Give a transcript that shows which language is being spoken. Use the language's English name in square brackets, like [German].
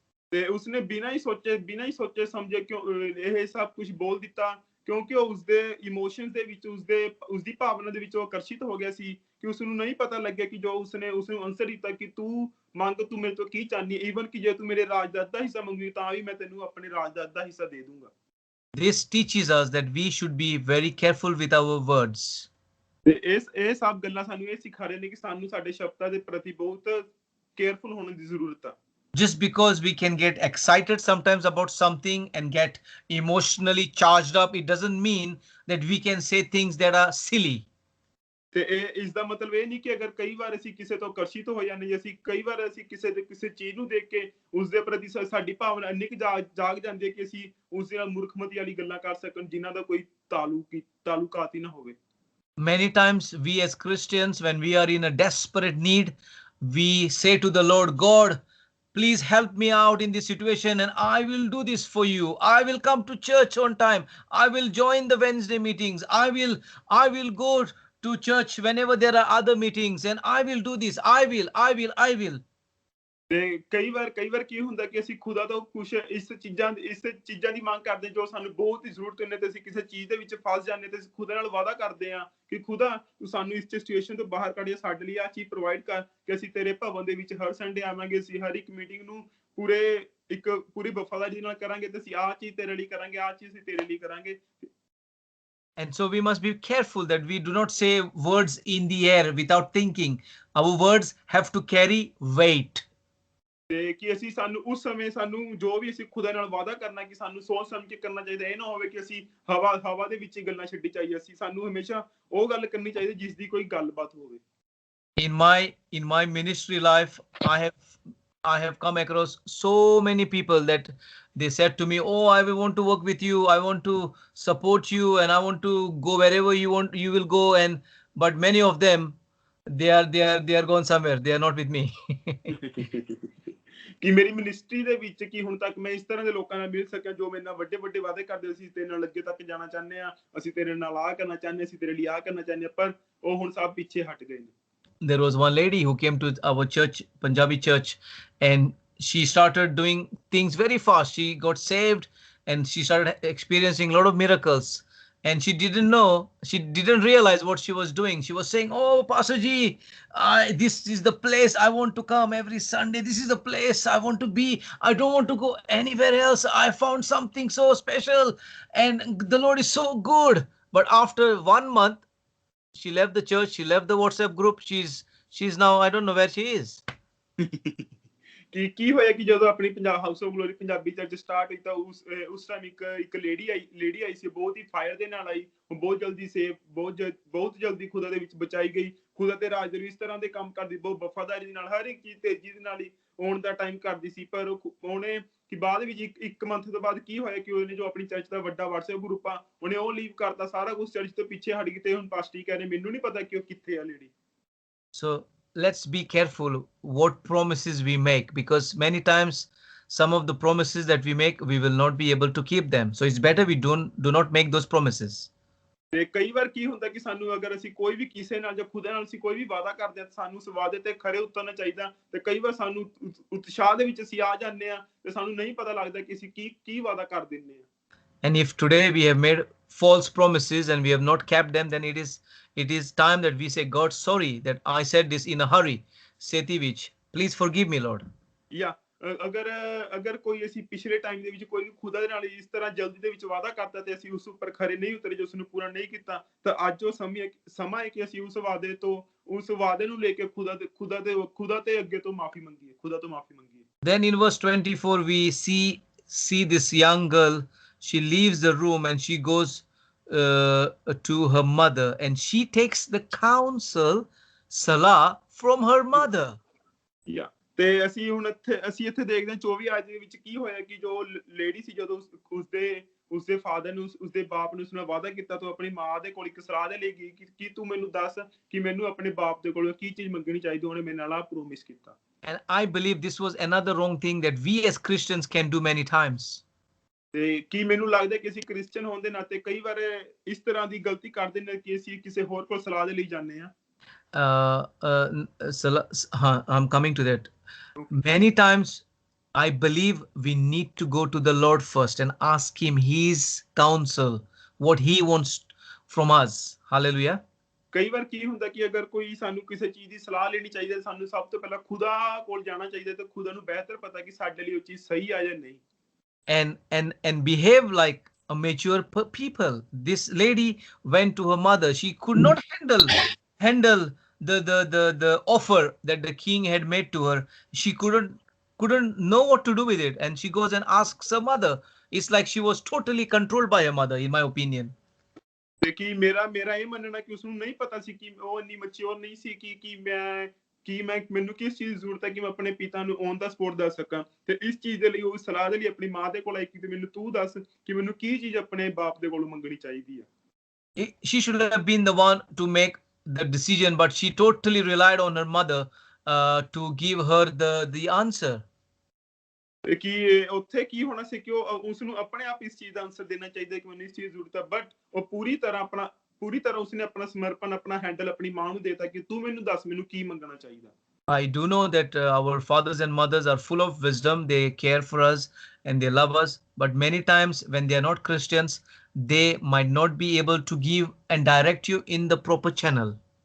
[Punjabi] ਤੇ ਉਸਨੇ ਬਿਨਾਂ ਹੀ ਸੋਚੇ ਸਮਝੇ ਇਹ ਸਭ ਕੁਝ ਬੋਲ ਦਿੱਤਾ, ਕਿਉਂਕਿ ਉਹ ਉਸਦੇ ਇਮੋਸ਼ਨਸ ਦੇ ਵਿੱਚ ਉਸਦੀ ਭਾਵਨਾ ਦੇ ਵਿੱਚ ਉਹ ਆਕਰਸ਼ਿਤ ਹੋ ਗਿਆ ਸੀ ਕਿ ਉਸਨੂੰ ਨਹੀਂ ਪਤਾ ਲੱਗਿਆ ਕਿ ਜੋ ਉਸਨੂੰ ਆਨਸਰ ਦਿੱਤਾ ਕਿ ਤੂੰ ਮੰਗ, ਤੂੰ ਮੇਰੇ ਤੋਂ ਕੀ ਚਾਹਨੀ, ਈਵਨ ਕਿ ਜੇ ਤੂੰ ਮੇਰੇ ਰਾਜ ਦਾ ਅੱਧਾ ਹਿੱਸਾ ਮੰਗੀ ਤਾਂ ਵੀ ਮੈਂ ਤੈਨੂੰ ਆਪਣੇ ਰਾਜ ਦਾ ਅੱਧਾ ਹਿੱਸਾ ਦੇ ਦੂੰਗਾ। [English] This teaches us that we should be very careful with our words. [Punjabi] ਤੇ ਇਹ ਸਭ ਗੱਲਾਂ ਸਾਨੂੰ ਇਹ ਸਿਖਾ ਰਹੇ ਨੇ ਕਿ ਸਾਨੂੰ ਸਾਡੇ ਸ਼ਬਦਾਂ ਦੇ ਪ੍ਰਤੀ ਬਹੁਤ ਕੇਅਰਫੁਲ ਹੋਣ ਦੀ ਜ਼ਰੂਰਤ ਹੈ। [English] Just because we can get excited sometimes about something and get emotionally charged up, it doesn't mean that we can say things that are silly. [Punjabi] ਤੇ ਇਸ ਦਾ ਮਤਲਬ ਇਹ ਨਹੀਂ ਕਿ ਅਗਰ ਕਈ ਵਾਰ ਅਸੀਂ ਕਿਸੇ ਤੋਂ ਆਕਰਸ਼ਿਤ ਹੋ ਜਾਂਦੇ, ਅਸੀਂ ਕਈ ਵਾਰ ਅਸੀਂ ਕਿਸੇ ਚੀਜ਼ ਨੂੰ ਦੇਖ ਕੇ ਉਸਦੇ ਪ੍ਰਤੀ ਸਾਡੀ ਭਾਵਨਾ ਇੰਨੀ ਕੁ ਜਾਗ ਜਾਂਦੀ ਹੈ ਕਿ ਅਸੀਂ ਉਸ ਨਾਲ ਮੂਰਖਮਤੀ ਵਾਲੀ ਗੱਲਾਂ ਕਰ ਸਕਣ, ਜਿਨ੍ਹਾਂ ਦਾ ਕੋਈ ਤਾਲੁਕਾਤ ਹੀ ਨਾ ਹੋਵੇ। [English] Many times we as Christians, when we are in a desperate need, we say to the Lord, God, please help me out in this situation and I will do this for you. I will come to church on time. I will join the Wednesday meetings. I will go to church whenever there are other meetings, and I will do this. I will. [Punjabi] ਤੇ ਕਈ ਵਾਰ ਕੀ ਹੁੰਦਾ ਕਿ ਅਸੀਂ ਖੁਦਾ ਤੋਂ ਕੁਝ ਇਸ ਚੀਜ਼ਾਂ ਦੀ ਮੰਗ ਕਰਦੇ ਜੋ ਸਾਨੂੰ ਬਹੁਤ ਹੀ ਜ਼ਰੂਰਤ ਹੁੰਦੀ, ਤੇ ਅਸੀਂ ਕਿਸੇ ਚੀਜ਼ ਦੇ ਵਿੱਚ ਫਸ ਜਾਂਦੇ ਤੇ ਖੁਦਾ ਨਾਲ ਵਾਅਦਾ ਕਰਦੇ ਹਾਂ ਕਿ ਖੁਦਾ ਤੂੰ ਸਾਨੂੰ ਇਸ ਸਿਚੁਏਸ਼ਨ ਤੋਂ ਬਾਹਰ ਕੱਢ, ਸਾਡੇ ਲਈ ਆਹ ਚੀਜ਼ ਪ੍ਰੋਵਾਈਡ ਕਰ ਕਿ ਅਸੀਂ ਤੇਰੇ ਭਵਨ ਦੇ ਵਿੱਚ ਹਰ ਸੰਡੇ ਆਵਾਂਗੇ, ਅਸੀਂ ਹਰ ਇੱਕ ਮੀਟਿੰਗ ਨੂੰ ਪੂਰੀ ਵਫਾਦਾਰੀ ਨਾਲ ਕਰਾਂਗੇ, ਤੇ ਅਸੀਂ ਆਹ ਚੀਜ਼ ਤੇਰੇ ਲਈ ਕਰਾਂਗੇ, ਆਹ ਚੀਜ਼ ਅਸੀਂ ਤੇਰੇ ਲਈ ਕਰਾਂਗੇ। [English] And so we must be careful that we do not say words in the air without thinking. Our words have to carry weight. [Punjabi] ਤੇ ਕਿ ਅਸੀਂ ਉਸ ਸਮੇਂ ਜੋ ਵੀ ਅਸੀਂ ਖੁਦਾ ਨਾਲ ਵਾਅਦਾ ਕਰਨਾ ਕਿ ਸਾਨੂੰ ਸੋਚ ਸਮਝ ਕੇ ਕਰਨਾ ਚਾਹੀਦਾ। ਇਹ ਨਾ ਹੋਵੇ ਕਿ ਅਸੀਂ ਹਵਾ ਦੇ ਵਿੱਚ ਹੀ ਗੱਲਾਂ ਛੱਡੀ ਚਾਹੀਏ। ਸਾਨੂੰ ਹਮੇਸ਼ਾ ਉਹ ਗੱਲ ਕਰਨੀ ਚਾਹੀਦੀ ਜਿਸ ਦੀ ਕੋਈ ਗੱਲਬਾਤ ਹੋਵੇ। [English] In my ministry life, I have come across so many people that they said to me, oh, I want to work with you, I want to support you, and I want to go wherever you will go, but many of them, they are gone somewhere, they are not with me. [Punjabi] ਕਿ ਮੇਰੀ ministry ਦੇ ਵਿੱਚ ਕਿ ਹੁਣ ਤੱਕ ਮੈਂ ਇਸ ਤਰ੍ਹਾਂ ਦੇ ਲੋਕਾਂ ਨਾਲ ਮਿਲ ਸਕਿਆ ਜੋ ਮੇਰੇ ਨਾਲ ਵੱਡੇ ਵਾਅਦੇ ਕਰਦੇ ਸੀ, ਤੇਰੇ ਨਾਲ ਅੱਗੇ ਤੱਕ ਜਾਣਾ ਚਾਹੁੰਦੇ ਆ, ਅਸੀਂ ਤੇਰੇ ਨਾਲ ਆਹ ਕਰਨਾ ਚਾਹੁੰਦੇ, ਅਸੀਂ ਤੇਰੇ ਲਈ ਆਹ ਕਰਨਾ ਚਾਹੁੰਦੇ ਆ, ਪਰ ਉਹ ਹੁਣ ਸਭ ਪਿੱਛੇ ਹਟ ਗਏ ਨੇ। [English] There was one lady who came to our church, Punjabi church, and she started doing things very fast. She got saved and she started experiencing a lot of miracles. and she didn't know, she didn't realize what she was doing. She was saying, oh Pastor Ji, this is the place I want to come every Sunday. This is the place I want to be. I don't want to go anywhere else. I found something so special and the Lord is so good. But after 1 month, she left the church, she left the WhatsApp group. She's now, I don't know where she is. [Punjabi] ਕੀ ਹੋਇਆ ਕਿ ਜਦੋਂ ਆਪਣੀ Punjab house of glory Punjabi church start ਹੋਈ ਤਾਂ ਉਸ time ਇੱਕ lady ਆਈ ਸੀ, ਬਹੁਤ ਹੀ fire ਦੇ ਨਾਲ ਆਈ, ਬਹੁਤ ਜਲਦੀ ਸੇਵ, ਬਹੁਤ ਜਲਦੀ ਖੁਦਾ ਦੇ ਵਿੱਚ ਬਚਾਈ ਗਈ। ਖੁਦਾ ਤੇ ਰਾਜ ਦੇ ਇਸ ਤਰ੍ਹਾਂ ਦੇ ਕੰਮ ਕਰਦੀ, ਬਹੁਤ ਵਫਾਦਾਰੀ ਦੇ ਨਾਲ, ਹਰ ਇੱਕ ਚੀਜ਼ ਤੇਜ਼ੀ ਦੇ ਨਾਲ ਹੀ ਆਉਣ ਦਾ ਟਾਈਮ ਕਰਦੀ ਸੀ। ਪਰ ਉਹਨੇ ਕਿ ਬਾਅਦ ਵਿੱਚ ਇੱਕ ਮੰਥ ਤੋਂ ਬਾਅਦ ਕੀ ਹੋਇਆ ਕਿ ਉਹਨੇ ਜੋ ਆਪਣੀ ਚਰਚ ਦਾ ਵੱਡਾ WhatsApp ਗਰੁੱਪ ਆ, ਉਹਨੇ ਉਹ ਲੀਵ ਕਰਤਾ, ਸਾਰਾ ਕੁਝ ਚਰਚ ਤੋਂ ਪਿੱਛੇ ਹਟ ਗਈ। ਤੇ ਹੁਣ ਪਾਸਟਰ ਕਹਿ ਰਹੇ ਮੈਨੂੰ ਨਹੀਂ ਪਤਾ ਕਿ ਉਹ ਕਿੱਥੇ ਆ lady. [English] So let's be careful what promises we make, because many times some of the promises that we make, we will not be able to keep them. So it's better we do not make those promises. [Punjabi] ਤੇ ਕਈ ਵਾਰ ਕੀ ਹੁੰਦਾ ਕਿ ਸਾਨੂੰ ਅਗਰ ਅਸੀਂ ਕੋਈ ਵੀ ਕਿਸੇ ਨਾਲ ਜਾਂ ਖੁਦਾ ਨਾਲ ਅਸੀਂ ਕੋਈ ਵੀ ਵਾਅਦਾ ਕਰਦੇ ਹਾਂ, ਸਾਨੂੰ ਉਸ ਵਾਅਦੇ ਤੇ ਖਰੇ ਉਤਰਨਾ ਚਾਹੀਦਾ। ਤੇ ਕਈ ਵਾਰ ਸਾਨੂੰ ਉਤਸ਼ਾਹ ਦੇ ਵਿੱਚ ਅਸੀਂ ਆ ਜਾਂਦੇ ਹਾਂ ਤੇ ਸਾਨੂੰ ਨਹੀਂ ਪਤਾ ਲੱਗਦਾ ਕਿ ਅਸੀਂ ਕੀ ਵਾਅਦਾ ਕਰ ਦਿੰਦੇ ਹਾਂ। [English] And if today we have made false promises and we have not kept them, then it is time that we say, God, sorry that I said this in a hurry. Setivich, please forgive me, Lord. Yeah. [Punjabi] ਅਗਰ ਕੋਈ ਅਸੀਂ ਪਿਛਲੇ time ਦੇ ਵਿੱਚ ਕੋਈ ਵੀ ਖੁਦਾ ਦੇ ਨਾਲ ਇਸ ਤਰ੍ਹਾਂ ਜਲਦੀ ਦੇ ਵਿੱਚ ਵਾਅਦਾ ਕਰਤਾ ਤੇ ਅਸੀਂ ਉਸ ਉੱਪਰ ਖਰੇ ਨਹੀਂ ਉਤਰੇ, ਜੋ ਉਸ ਨੂੰ ਪੂਰਾ ਨਹੀਂ ਕੀਤਾ, ਤਾਂ ਅੱਜ ਉਹ ਸਮਾਂ ਹੈ ਕਿ ਅਸੀਂ ਉਸ ਵਾਅਦੇ ਨੂੰ ਲੈ ਕੇ ਖੁਦਾ ਤੇ ਅੱਗੇ ਤੋਂ ਮਾਫੀ ਮੰਗੀਏ, ਖੁਦਾ ਤੋਂ ਮਾਫੀ ਮੰਗੀਏ। [English] Then in verse 24 we see this young girl. She leaves the room and she goes to her mother and she takes the counsel, Salah, from her mother. Yeah. [Punjabi] ਤੇ ਅਸੀਂ ਇੱਥੇ ਦੇਖਦੇ ਹਾਂ 24 ਆਇਤ ਦੇ ਵਿੱਚ ਕੀ ਹੋਇਆ ਕਿ ਜੋ ਲੇਡੀ ਸੀ, ਜਦੋਂ ਉਸਦੇ ਫਾਦਰ ਨੂੰ, ਉਸਦੇ ਬਾਪ ਨੂੰ ਉਸਨੇ ਵਾਅਦਾ ਕੀਤਾ, ਤਾਂ ਆਪਣੀ ਮਾਂ ਦੇ ਕੋਲ ਇੱਕ ਸਲਾਹ ਦੇ ਲਈ ਗਈ ਕਿ ਤੂੰ ਮੈਨੂੰ ਦੱਸ ਕਿ ਮੈਨੂੰ ਆਪਣੇ ਬਾਪ ਦੇ ਕੋਲੋਂ ਕੀ ਚੀਜ਼ ਮੰਗਣੀ ਚਾਹੀਦੀ। ਉਹਨੇ ਮੇਰੇ ਨਾਲ ਪ੍ਰੋਮਿਸ ਕੀਤਾ। [English] And I believe this was another wrong thing that we as Christians can do many times. [Punjabi] ਤੇ ਕੀ ਮੈਨੂੰ ਲੱਗਦਾ ਕਿ ਅਸੀਂ ਕ੍ਰਿਸਚੀਅਨ ਹੋਣ ਦੇ ਨਾਤੇ ਕਈ ਵਾਰ ਇਸ ਤਰ੍ਹਾਂ ਦੀ ਗਲਤੀ ਕਰਦੇ ਨੇ ਕਿ ਅਸੀਂ ਕਿਸੇ ਹੋਰ ਕੋਲ ਸਲਾਹ ਦੇ ਲਈ ਜਾਂਦੇ ਹਾਂ। [English] I'm coming to that. Many times I believe we need to go to the Lord first and ask him his counsel, what he wants from us. Hallelujah. [Punjabi] ਕਈ ਵਾਰ ਕੀ ਹੁੰਦਾ ਕਿ ਅਗਰ ਕੋਈ ਸਾਨੂੰ ਕਿਸੇ ਚੀਜ਼ ਦੀ ਸਲਾਹ ਲੈਣੀ ਚਾਹੀਦੀ ਹੈ, ਸਾਨੂੰ ਸਭ ਤੋਂ ਪਹਿਲਾਂ ਖੁਦਾ ਕੋਲ ਜਾਣਾ ਚਾਹੀਦਾ, ਤੇ ਖੁਦਾ ਨੂੰ ਬਿਹਤਰ ਪਤਾ ਕਿ ਸਾਡੇ ਲਈ ਉਹ ਚੀਜ਼ ਸਹੀ ਆ ਜਾਂ ਨਹੀਂ। [English] And behave like a mature people. This lady went to her mother. She could not handle the offer that the king had made to her. She couldn't know what to do with it, and she goes and asks her mother. It's like she was totally controlled by her mother, in my opinion. [Punjabi] ਤੇ ਕਿ ਮੇਰਾ ਇਹ ਮੰਨਣਾ ਕਿ ਉਸਨੂੰ ਨਹੀਂ ਪਤਾ ਸੀ ਕਿ ਉਹ ਇੰਨੀ ਮੈਚੁਰ ਨਹੀਂ ਸੀ ਕਿ ਮੈਨੂੰ ਕਿਸ ਚੀਜ਼ ਦੀ ਜ਼ਰੂਰਤ ਹੈ ਕਿ ਮੈਂ ਆਪਣੇ ਪਿਤਾ ਨੂੰ ਔਨ ਦਾ ਸਪੋਰਟ ਦੱਸ ਸਕਾਂ। ਤੇ ਇਸ ਚੀਜ਼ ਦੇ ਲਈ ਉਹ ਸਲਾਹ ਦੇ ਲਈ ਆਪਣੀ ਮਾਂ ਦੇ ਕੋਲ ਆਈ ਕਿ ਮੈਨੂੰ ਤੂੰ ਦੱਸ ਕਿ ਮੈਨੂੰ ਕੀ ਚੀਜ਼ ਆਪਣੇ ਬਾਪ ਦੇ ਕੋਲੋਂ ਮੰਗਣੀ ਚਾਹੀਦੀ ਹੈ। [English] She should have been the one to make the decision, but she totally relied on her mother to give her the answer. [Punjabi] ਕਿ ਉੱਥੇ ਕੀ ਹੋਣਾ ਸੀ ਕਿ ਉਸਨੂੰ ਆਪਣੇ ਆਪ ਇਸ ਚੀਜ਼ ਦਾ ਆਨਸਰ ਦੇਣਾ ਚਾਹੀਦਾ ਕਿ ਮੈਨੂੰ ਇਸ ਚੀਜ਼ ਦੀ ਜ਼ਰੂਰਤ ਹੈ, ਬਟ ਉਹ ਪੂਰੀ ਤਰ੍ਹਾਂ ਉਸਨੇ ਆਪਣਾ ਸਮਰਪਣ, ਆਪਣਾ ਹੈਂਡਲ ਆਪਣੀ ਮਾਂ ਨੂੰ ਦੇਤਾ ਕਿ ਤੂੰ ਮੈਨੂੰ ਦੱਸ ਮੈਨੂੰ ਕੀ ਮੰਗਣਾ ਚਾਹੀਦਾ। [English] I do know that our fathers and mothers are full of wisdom. They care for us and they love us. But many times when they are not Christians, they might not be able to give and direct you in the proper channel.